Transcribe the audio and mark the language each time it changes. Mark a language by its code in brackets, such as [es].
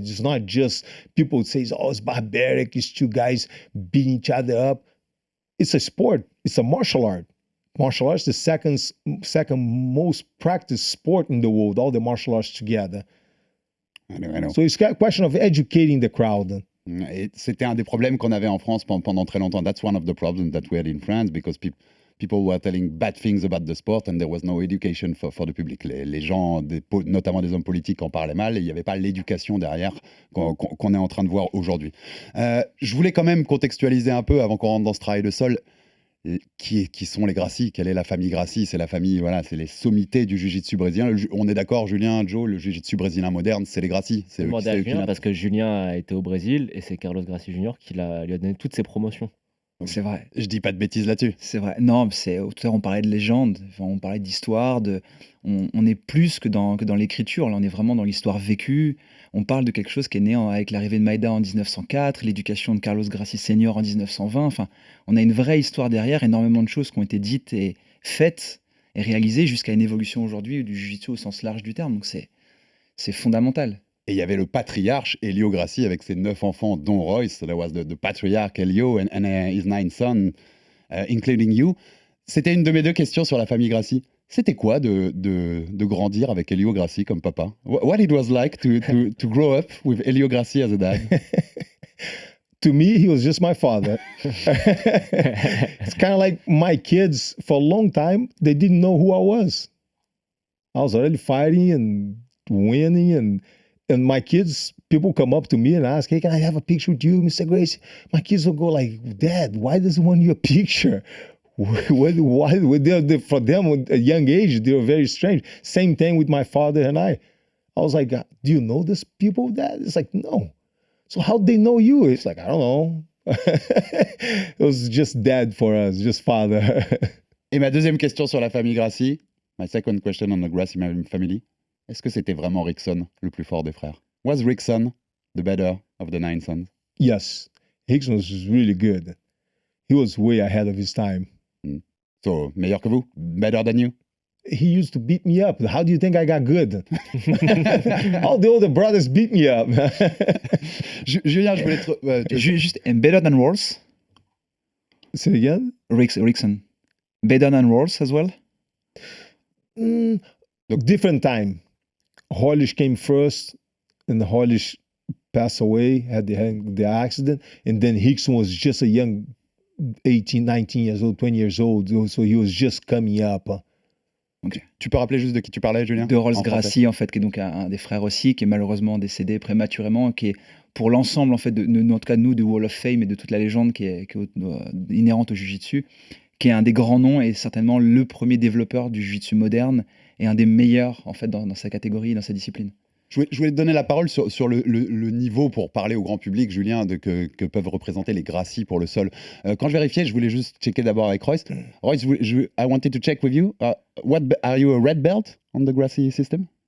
[en] It's not just people say, oh, it's barbaric. It's two guys beating each other up. It's a sport. It's a martial art. Martial arts is the second most practiced sport in the world, all the martial arts together. I know. So it's a question of educating the crowd. [fr] Et c'était un des problèmes qu'on avait en France pendant très longtemps. [en] That's one of the problems that we had in France because people were telling bad things about the sport and there was no education for the public. [fr] Les gens, notamment des hommes politiques, en parlaient mal et il n'y avait pas l'éducation derrière qu'on est en train de voir aujourd'hui. Je voulais quand même contextualiser un peu avant qu'on rentre dans ce travail de sol. Qui sont les Gracie? Quelle est la famille Gracie? C'est la famille, voilà, c'est les sommités du jiu-jitsu brésilien. On est d'accord, Julien, Joe, le jiu-jitsu brésilien moderne, c'est les Gracie. C'est demandé à Julien parce que Julien a été au Brésil et c'est Carlos Gracie Jr. qui lui a donné toutes ses promotions. C'est vrai. Je dis pas de bêtises là-dessus. C'est vrai. Non, tout à l'heure on parlait de légende, on parlait d'histoire, on est plus que dans l'écriture, là on est vraiment dans l'histoire vécue. On parle de quelque chose qui est né avec l'arrivée de Maïda en 1904, l'éducation de Carlos Gracie Senior en 1920. Enfin, on a une vraie histoire derrière, énormément de choses qui ont été dites et faites et réalisées jusqu'à une évolution aujourd'hui du jiu-jitsu au sens large du terme. Donc c'est fondamental. Et il y avait le patriarche Helio Gracie avec ses 9 enfants, dont Royce. [en] There was the patriarch Helio and his 9 sons, including you. [fr] C'était une de mes 2 questions sur la famille Gracie. C'était quoi de grandir avec Helio Gracie comme papa? [en] What it was like to grow up with Helio Gracie as a dad? To me, he was just my father. It's kind of like my kids, for a long time, they didn't know who I was. I was already fighting and winning, and my kids, people come up to me and ask, hey, can I have a picture with you, Mr. Gracie? My kids will go like, Dad, why does he want your picture? Why? For them, at a young age, they were very strange. Same thing with my father and I. I was like, do you know these people, Dad? It's like, no. So how'd they know you? It's like, I don't know. It was just dad for us, just father. [fr] Et ma deuxième question sur la famille Gracie, [en] my second question on the Gracie family, [fr] est-ce que c'était vraiment Rickson le plus fort des frères? [en] Was Rickson the better of the 9 sons? Yes, Rickson was really good. He was way ahead of his time. [fr] So, meilleur que vous? [en] Better than you? He used to beat me up. How do you think I got good? All the older brothers beat me up. [fr] Julien, je voulais [en] juste better than Royce. Say it again? Rickson. Better than Royce as well? Different time. Hollish came first, and Hollish passed away, had the accident, and then Hickson was just a young 18, 19 years old, 20 years old, so he was just coming up. Okay. [fr] Tu peux rappeler juste de qui tu parlais, Julien? De Royce Gracie, en fait, qui est donc un des frères aussi, qui est malheureusement décédé prématurément, qui est pour l'ensemble, en fait, en tout cas de nous, du Wall of Fame et de toute la légende qui est inhérente au jiu-jitsu, qui est un des grands noms et certainement le premier développeur du jiu-jitsu moderne et un des meilleurs, en fait, dans sa catégorie, dans sa discipline. Je voulais te donner la parole sur le niveau pour parler au grand public, Julien, que peuvent représenter les Gracie pour le sol. Quand je vérifiais, je voulais juste checker d'abord avec Royce. [en] Royce, I wanted to check with you. Are you a red belt on the Gracie system?